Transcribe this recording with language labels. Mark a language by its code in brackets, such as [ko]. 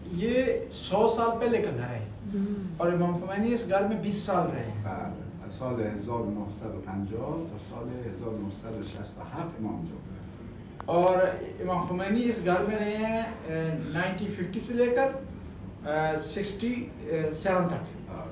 [ur] یہ 100 سال پہلے کا گھر ہے، اور امام خمینی اس گھر میں 20 سال رہے ہیں۔ [fa] از سال 1950 تا سال 1967 امام اینجا بوده، [ur] اور امام خمینی اس گھر میں رہے ہیں 1950 سے لے کر 67 تک۔